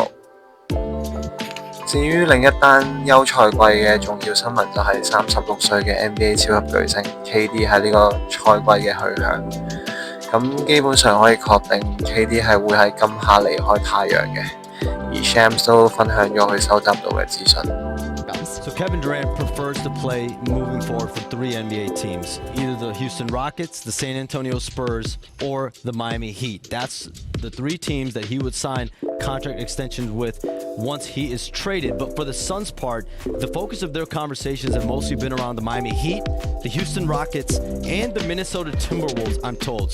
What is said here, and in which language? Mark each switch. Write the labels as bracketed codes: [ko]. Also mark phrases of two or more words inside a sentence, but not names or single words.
[yue] 至於另一單休賽季嘅重要新聞就係36歲嘅 NBA 超級巨星 KD 喺呢個賽季嘅去向。咁基本上可以確定 KD 係會喺今夏離開太陽嘅，而 Shams 都分享咗佢收集到嘅資訊。 [en] So Kevin Durant prefers to play moving forward for 3 NBA teams, either the Houston Rockets, the San Antonio Spurs, or the Miami Heat. That's the 3 teams that he would sign contract extensions with once he is traded. But for the Suns' part, the focus of their conversations have mostly been around the Miami Heat, the Houston Rockets, and the Minnesota Timberwolves, I'm told.